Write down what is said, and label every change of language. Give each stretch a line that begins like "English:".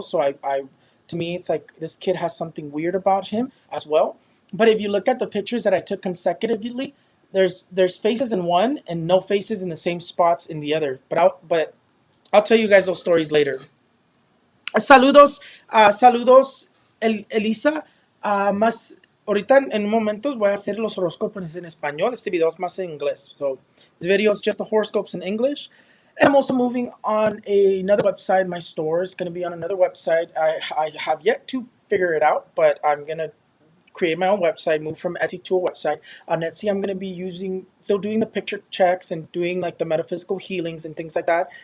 English: So I to me, it's like this kid has something weird about him as well. But if you look at the pictures that I took consecutively, there's faces in one and no faces in the same spots in the other. But I'll tell you guys those stories later.
Spanish: Saludos, saludos, Elisa. Más ahorita en un momento voy a hacer los horoscopes en español. Este video es más en inglés.
English: So this video is just the horoscopes in English. And I'm also moving on another website. My store is going to be on another website. I have yet to figure it out, but I'm going to create my own website, move from Etsy to a website. On Etsy, I'm going to be still doing the picture checks and doing like the metaphysical healings and things like that.